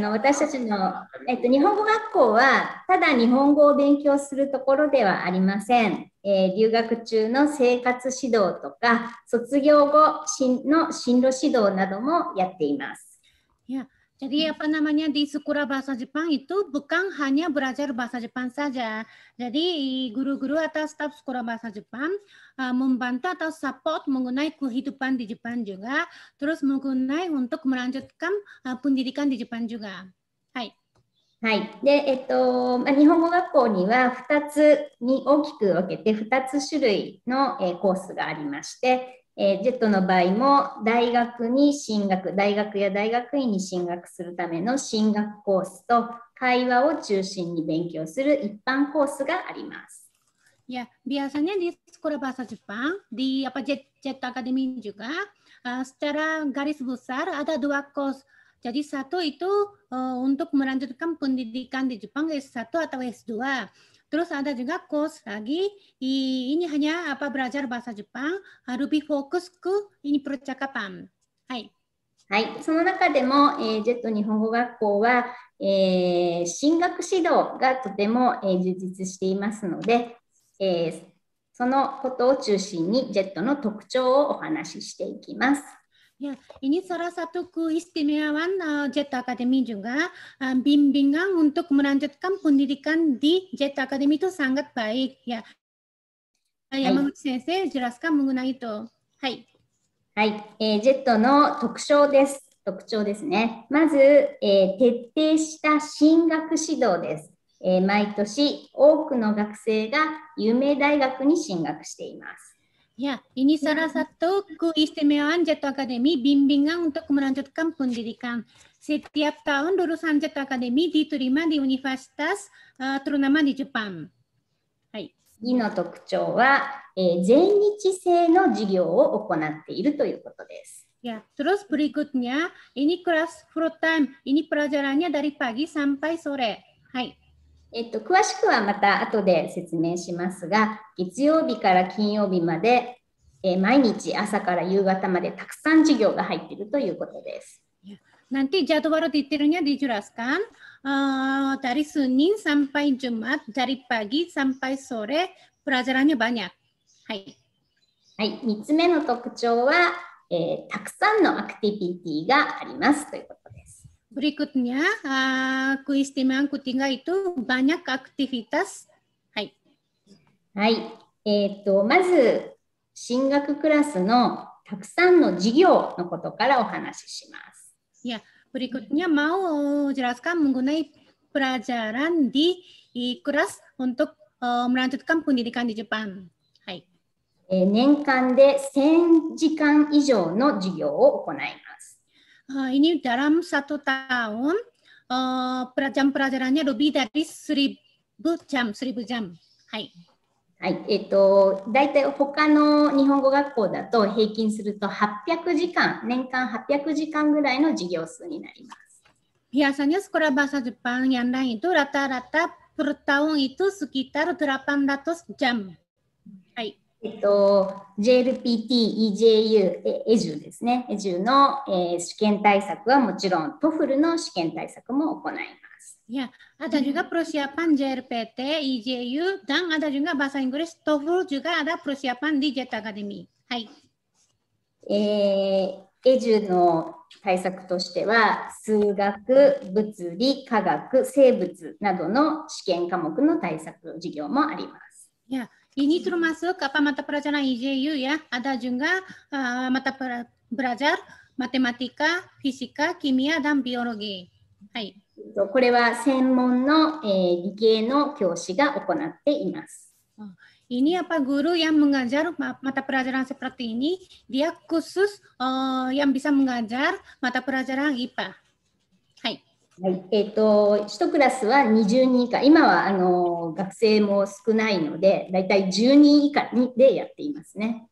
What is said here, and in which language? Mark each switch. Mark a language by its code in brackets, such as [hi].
[ja] 私たちの、日本語学校はただ日本語を勉強するところではありません。留学中の生活指導とか卒業後の進路指導などもやっています。 [id] Ya, jadi di sekolah bahasa Jepang itu bukan hanya belajar bahasa Jepang saja. Jadi guru-guru atau staf sekolah bahasa Jepang membantu atau support mengenai kehidupan di Jepang juga, terus mengenai untuk melanjutkan pendidikan di Jepang juga. [ja] Hai. はい。で、日本語学校には2つに大きく分けて2つ種類の、コースがありまして、ジェットの場合も大学や大学院に進学するための進学コースと会話を中心に勉強する一般コースがあります。 [id] Ya, biasanya di sekolah bahasa Jepang, di Jet Academy juga, secara garis besar ada 2 course. Jadi satu itu untuk melanjutkan pendidikan di Jepang S1 atau S2. Terus ada juga course lagi, ini hanya belajar bahasa Jepang, lebih fokus ke ini percakapan. [ja] Hai. はい、その中でも、ジェット日本語学校は、進学指導がとても、充実していますので、そのことを中心にジェットの特徴をお話ししていきます。 [id] Ya, ini salah satu keistimewaan Jet Academy juga. Bimbingan untuk melanjutkan pendidikan di Jet Academy itu sangat baik. Ya, Yamaguchi sensei jelaskan mengenai itu. [ja] Hai. はい、ジェットの特徴です。特徴ですね。まず、徹底した進学指導です。毎年多くの学生が有名大学に進学しています。 [id] Ya, ini salah satu keistimewaan Jet Academy, bimbingan untuk melanjutkan pendidikan. Setiap tahun lulusan Jet Academy diterima di universitas ternama di Jepang. [ja] Hai. 次の特徴は、全日制の授業を行っているということです。 [id] Ya, terus berikutnya, ini kelas full time. Ini pelajarannya dari pagi sampai sore. [ja] Hai. 詳しくはまた後で説明しますが、月曜日から金曜日まで、毎日朝から夕方までたくさん授業が入っているということです。 [id] Nanti jadwal detailnya dijelaskan dari Senin sampai Jumat, dari pagi sampai sore, pelajarannya banyak. [ja] Hai. はい、3つ目の特徴は、たくさんのアクティビティがありますということです。 [id] Berikutnya, keistimewaan ketiga itu banyak aktivitas. [ja] Hai. はい、まず進学クラスのたくさんの授業のことからお話しします。 [id] Ya, berikutnya mau jelaskan mengenai pelajaran di kelas untuk melanjutkan pendidikan di Jepang. [ja] Hai. 年間で1000時間以上の授業を行います。 [id] Ini dalam 1 tahun jam pelajarannya lebih dari 1000 jam. [ja] Hai. はい、だいたい他の日本語学校だと平均すると800時間、年間800時間ぐらいの授業数になります。 [id] Biasanya sekolah bahasa Jepang yang lain itu rata-rata per tahun itu sekitar 800 jam. [ja] Hai. JLPT、EJU、エジュですね。エジュの、試験対策はもちろん、TOEFL の試験対策も行います。 [id] Ya, ada juga persiapan JLPT, EJU, dan ada juga bahasa Inggris, TOEFL juga ada persiapan di Jet Academy. [ja] Hai. エジュの対策としては、数学、物理、科学、生物などの試験科目の対策授業もあります。 [id] Ya, ini termasuk mata pelajaran EJU ya. Ada juga mata belajar matematika, fisika, kimia, dan biologi. [ja] Hai. これは専門の、理系の教師が行っています。 [id] Ini guru yang mengajar mata pelajaran seperti ini, dia khusus yang bisa mengajar mata pelajaran IPA. [ja] Hai. はい、1クラスは20人以下、今は学生も少ないので、だいたい10人以下でやっていますね。